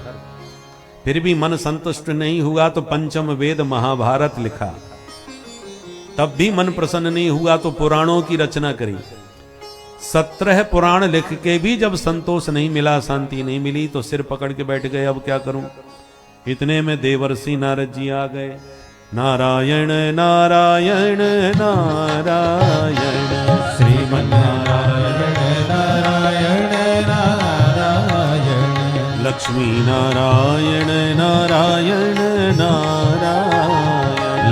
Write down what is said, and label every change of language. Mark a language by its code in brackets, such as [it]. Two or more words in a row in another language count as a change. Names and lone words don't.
[hi] फिर भी मन संतुष्ट नहीं हुआ तो पंचम वेद महाभारत लिखा। तब भी मन प्रसन्न नहीं हुआ तो पुराणों की रचना करी। 17 पुराण लिख के भी जब संतोष नहीं मिला, शांति नहीं मिली, तो सिर पकड़ के बैठ गए, अब क्या करूं। इतने में देवर्षि नारद जी आ गए। नारायण नारायण नारायण श्रीमन्नारायण नारायण नारायण लक्ष्मी नारायण नारायण नारायण